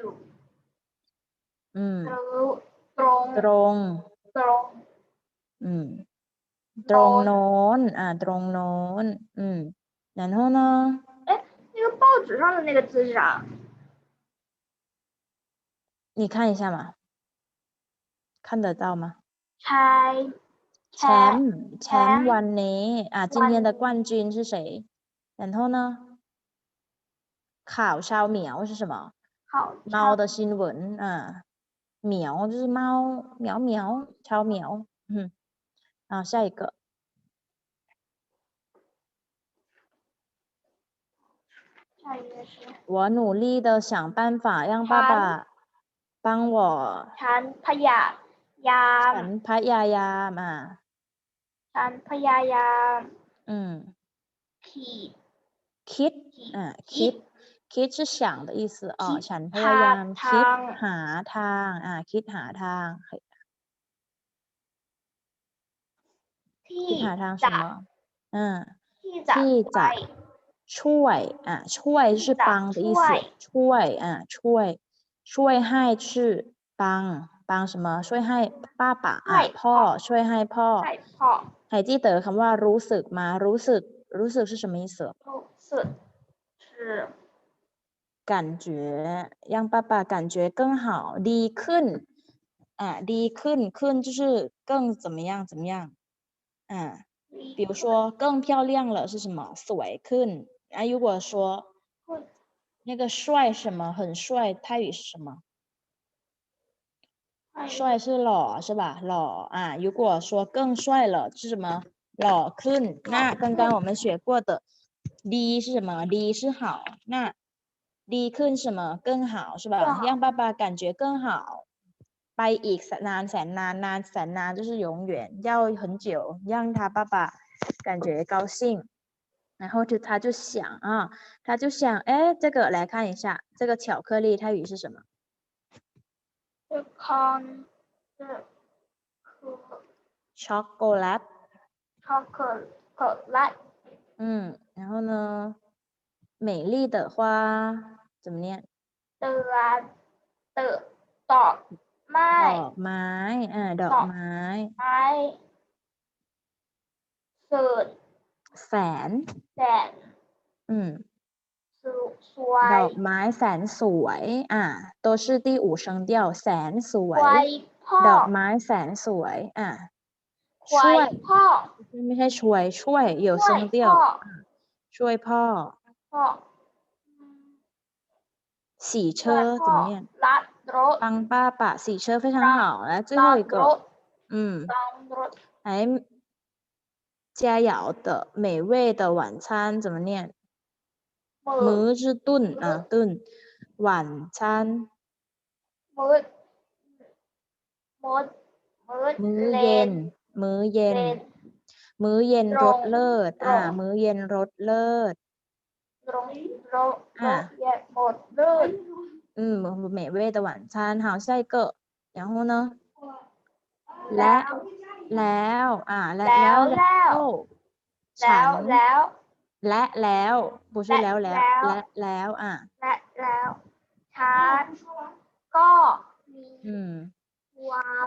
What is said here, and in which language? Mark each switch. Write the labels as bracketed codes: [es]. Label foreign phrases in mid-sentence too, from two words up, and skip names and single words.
[th] อยู่ อืม ตรง ตรง ตรง อืม ตรงโน้นตรงโน้น [zh] 然后呢哎，那个报纸上的那个字是啥？你看一下嘛，看得到吗？ [th] ใช้ แชมป์วันนี้ [zh] 今天的冠军是谁？然后呢 [th] ข่าวชาวเหมียว [zh] 是什么？好猫的新闻เหมียว就是猫苗苗超苗下一个下一个是我努力的想办法让爸爸帮我 [th] ฉันพยายาม ฉันพยายาม ฉันพยายาม คิดคิด [zh] 是想的意思 [th] ฉันพยายามคิดหาทางคิดหาทาง [zh] คิดหาทาง什么 [th] ที่จะช่วยช่วย [zh] 是帮的意思 [th] ช่วยช่วยให้ชื่อ [zh] 帮什么 [th] ช่วยให้ป้าป๋าพ่อช่วยให้พ่อ [zh] 还记得 [th] คำว่ารู้สึก [zh] 吗รู้สึก是什么意思 [th] รู้สึก是 [zh] 感觉让爸爸感觉更好 [th] ดีขึ้นดีขึ้น [zh] 就是更怎么样比如说更漂亮了是什么 [th] สวยขึ้น [zh] 如果说那个帅什么很帅泰语是什么帅是หล่อ是吧หล่อ如果说更帅了是什么 [th] หล่อขึ้น [zh] 那刚刚我们学过的 ดี是什么ดี是好那 [th] ดีขึ้น [zh] 什么更好是吧让爸爸感觉更好 [th] ไปอีกนานแสนนาน [zh] 就是永远要很久让他爸爸感觉高兴然后他就想哎这个来看一下这个巧克力泰语是什么ช็อกโกแลต然后呢美丽的花怎么念 [th] ดอกไม้ ดอกไม้แสน สวย ดอกไม้แสนสวย [zh] 都是第五声调 [th] แสนสวยดอกไม้แสนสวยช่วย พ่อ ไม่ใช่ช่วย [zh] 有声调 [th] ช่วยพ่อ [zh] 洗车怎么念 [th] รัดรถ [zh] 帮爸爸洗车非常好来最后一个来佳肴的美味的晚餐怎么念มื้อ是炖炖晚餐 [th] มื้อเย็นมื้อเย็นรสเลิศมื้อเย็นรสเลิศ [zh] 美味的晚餐好下一个然后呢 [th] แล้วฉันแล้ว [zh] 不是 [th] แล้วและแล้ว ฉันก็มีความ